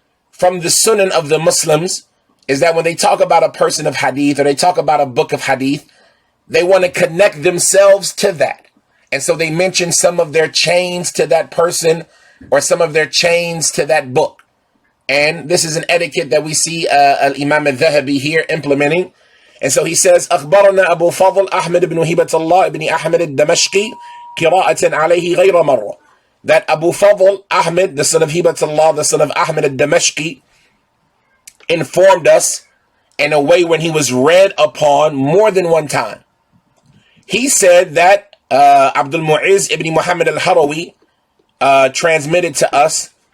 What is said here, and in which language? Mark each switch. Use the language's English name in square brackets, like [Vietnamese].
[English] From the sunnah of the Muslims is that when they talk about a person of hadith or they talk about a book of hadith, they want to connect themselves to that. And so they mention some of their chains to that person or some of their chains to that book. And this is an etiquette that we see Imam al-Dhahabi here implementing. And so he says, [Arabic] أخبرنا أبو فضل أحمد بن هبة الله بن أحمد الدمشقي قراءة عليه غير مرة. [English] That Abu Fadl Ahmed, the son of Hibatullah, the son of Ahmed al-Damashqi, informed us in a way when he was read upon more than one time. He said that Abdul Mu'izz ibn Muhammad al-Harawi transmitted to us.